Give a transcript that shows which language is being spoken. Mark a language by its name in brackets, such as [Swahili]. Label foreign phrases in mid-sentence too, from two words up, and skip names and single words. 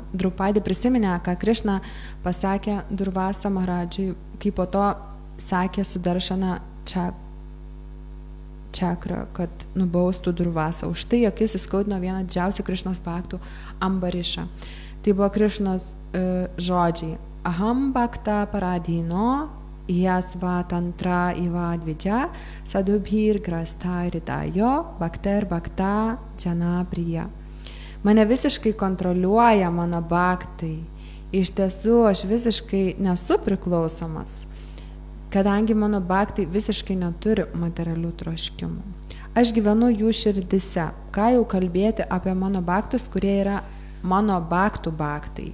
[Lithuanian] Draupadį prisiminė, ką Krišna pasakė Durvasa Maharadžui, kai po to sakė Sudaršana Čakra, kad nubaustų Durvasą už tai, jog jis įskaudino vieną didžiausių Krišnos bhaktų Ambarišą. Tai buvo Krišnos žodžiai. [Sanskrit] अहं भक्त पराधीनो, ह्यस्वतन्त्र इव द्विज, साधुभिर् ग्रस्त हृदयो, भक्तैर् भक्त जन प्रियः. [Lithuanian] Mane visiškai kontroliuoja mano bhaktai. Iš tiesų, aš visiškai nesu priklausomas, kadangi mano bhaktai visiškai neturi materialių troškimų. Aš gyvenu jų širdise. Ką jau kalbėti apie mano bhaktus, kurie yra mano bhaktų bhaktai.